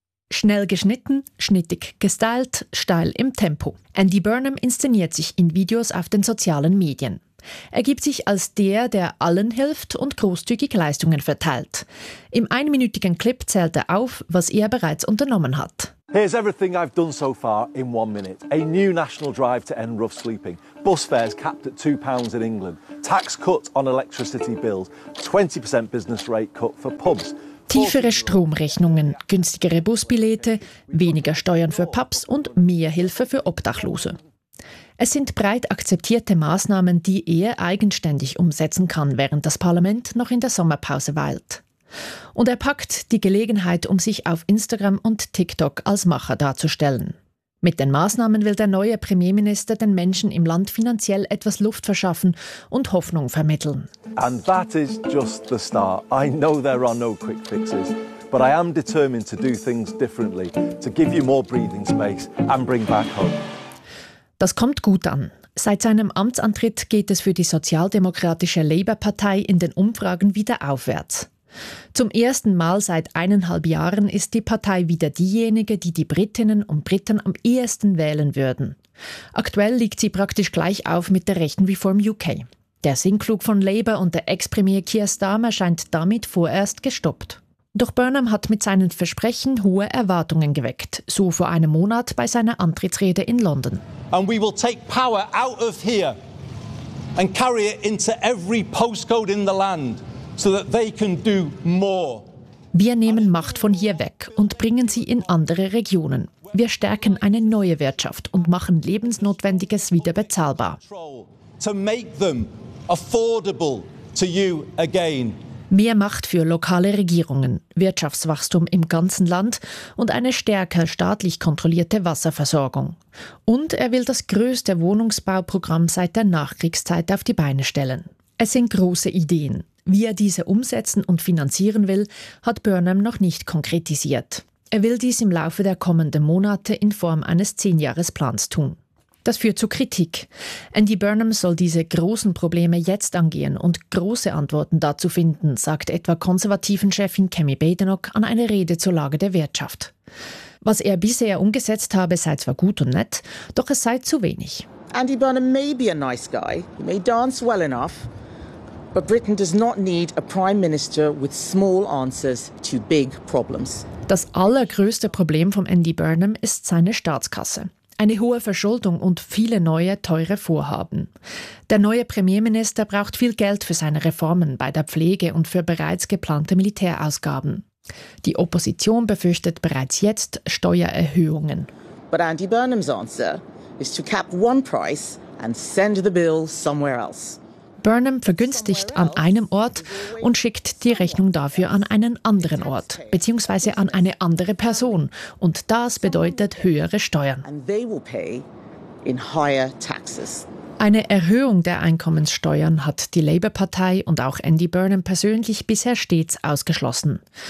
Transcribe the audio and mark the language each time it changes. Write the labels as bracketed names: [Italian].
[German] Schnell geschnitten, schnittig gestylt, steil im Tempo. Andy Burnham inszeniert sich in Videos auf den sozialen Medien. Er gibt sich als der, der allen hilft und großzügig Leistungen verteilt. Im einminütigen Clip zählt er auf, was er bereits unternommen hat. [English] Here's everything I've done so far in one minute. A new national drive to end rough sleeping. Bus fares capped at £2 in England. Tax cut on electricity bills. 20% business rate cut for pubs. [German] Tiefere Stromrechnungen, günstigere Busbillette, weniger Steuern für Pubs und mehr Hilfe für Obdachlose. Es sind breit akzeptierte Maßnahmen, die er eigenständig umsetzen kann, während das Parlament noch in der Sommerpause weilt. Und er packt die Gelegenheit, um sich auf Instagram und TikTok als Macher darzustellen. Mit den Maßnahmen will der neue Premierminister den Menschen im Land finanziell etwas Luft verschaffen und Hoffnung vermitteln. [English] And that is just the start. I know there are no quick fixes. But I am determined to do things differently, to give you more breathing space and bring back hope. [German] Das kommt gut an. Seit seinem Amtsantritt geht es für die sozialdemokratische Labour-Partei in den Umfragen wieder aufwärts. Zum ersten Mal seit 1,5 Jahren ist die Partei wieder diejenige, die die Britinnen und Briten am ehesten wählen würden. Aktuell liegt sie praktisch gleich auf mit der rechten Reform UK. Der Sinnflug von Labour und der Ex-Premier Keir Starmer scheint damit vorerst gestoppt. Doch Burnham hat mit seinen Versprechen hohe Erwartungen geweckt, so vor einem Monat bei seiner Antrittsrede in London. [English] And we will take power out of here and carry it into every postcode in the land so that they can do more. [German] Wir nehmen Macht von hier weg und bringen sie in andere Regionen. Wir stärken eine neue Wirtschaft und machen Lebensnotwendiges wieder bezahlbar. [English] To make them affordable to you again. [German] Mehr Macht für lokale Regierungen, Wirtschaftswachstum im ganzen Land und eine stärker staatlich kontrollierte Wasserversorgung. Und er will das größte Wohnungsbauprogramm seit der Nachkriegszeit auf die Beine stellen. Es sind große Ideen. Wie er diese umsetzen und finanzieren will, hat Burnham noch nicht konkretisiert. Er will dies im Laufe der kommenden Monate in Form eines 10-Jahres-Plans tun. Das führt zu Kritik. Andy Burnham soll diese großen Probleme jetzt angehen und große Antworten dazu finden, sagt etwa Konservativen-Chefin Cammy Badenoch an eine Rede zur Lage der Wirtschaft. Was er bisher umgesetzt habe, sei zwar gut und nett, doch es sei zu wenig. [English] Andy Burnham may be a nice guy, he may dance well enough, but Britain does not need a prime minister with small answers to big problems. [German] Das allergrößte Problem von Andy Burnham ist seine Staatskasse. Eine hohe Verschuldung und viele neue, teure Vorhaben. Der neue Premierminister braucht viel Geld für seine Reformen bei der Pflege und für bereits geplante Militärausgaben. Die Opposition befürchtet bereits jetzt Steuererhöhungen. [English] But Andy Burnham's answer is to cap one price and send the bill somewhere else. [German] Burnham vergünstigt an einem Ort und schickt die Rechnung dafür an einen anderen Ort, beziehungsweise an eine andere Person. Und das bedeutet höhere Steuern. Eine Erhöhung der Einkommenssteuern hat die Labour-Partei und auch Andy Burnham persönlich bisher stets ausgeschlossen.